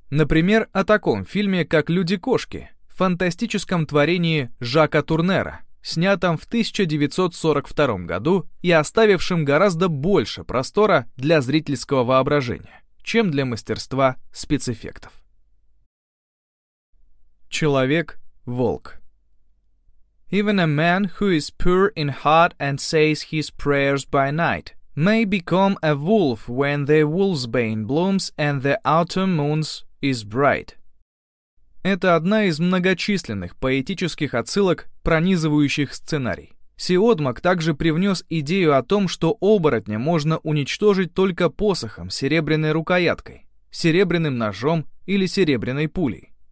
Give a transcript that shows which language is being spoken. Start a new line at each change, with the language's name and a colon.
Russian: Например, о таком фильме, как «Люди-кошки», в фантастическом творении Жака Турнера, снятом в 1942 году и оставившем гораздо больше простора для зрительского воображения, чем для мастерства спецэффектов. Человек-волк.
English: Even a man who is pure in heart and says his prayers by night may become a wolf when the wolfsbane blooms and the autumn moons is bright.
Russian: Это одна из многочисленных поэтических отсылок, пронизывающих сценарий. Сиодмак также привнес идею о том, что оборотня можно уничтожить только посохом, серебряной рукояткой, серебряным ножом или серебряной пулей.